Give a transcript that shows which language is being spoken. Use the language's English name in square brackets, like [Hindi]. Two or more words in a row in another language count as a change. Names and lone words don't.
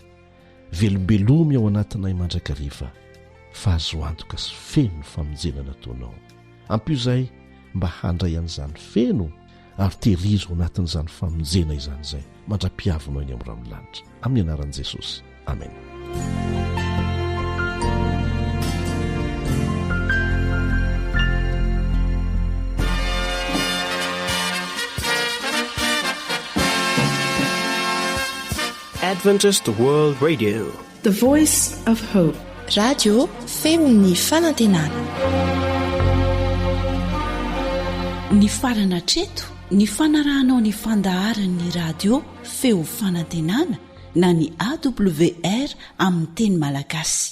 [Malagasy] Velombelomy ao anatinay mandrakariva, fa azo antoka sy feno ny famonjena nataonao. Ampio izay mba handray an'izany feno ary tehirizo ao anatin'izany famonjena izany izay mandra-piavinao eny amin'ny ranolanitra. Amin'ny anaran'i Jesosy. Amen. [English] Adventist World Radio, the voice of hope. [Malagasy] Radio Femon'ny Fanantenana. Ny farana treto, ny fanarahanao ny fandaharan'ny radio Feo Fanantenana na ny AWR amin'ny teny malagasy.